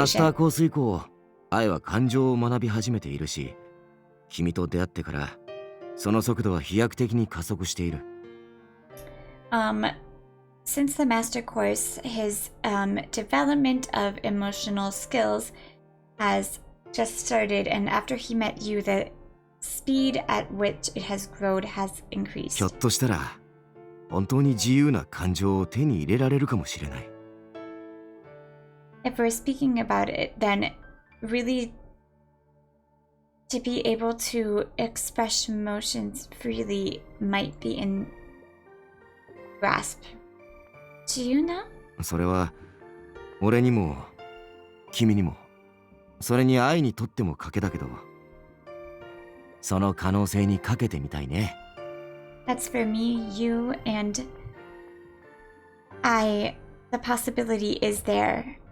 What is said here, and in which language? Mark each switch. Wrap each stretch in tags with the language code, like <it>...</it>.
<ja>マスターコース以降、愛は感情を学び始めているし、君と出会ってからその速度は飛躍的に加速している。</ja> <en>Since the master course, his development of emotional skills has just started, and after he met you, the speed at which it has grown has increased.</en> <ja>ひょっとしたら本当に自由な感情を手に入れられるかもしれない。</ja> <en>If we're speaking about it, then really to be able to express emotions freely might be in grasp.</en> <ja>自由な？それは俺にも君にも、それに愛にとっても賭けだけど、その可能性にかけてみたいね。</ja> <en>That's for me, you, and I. The possibility is there.</en>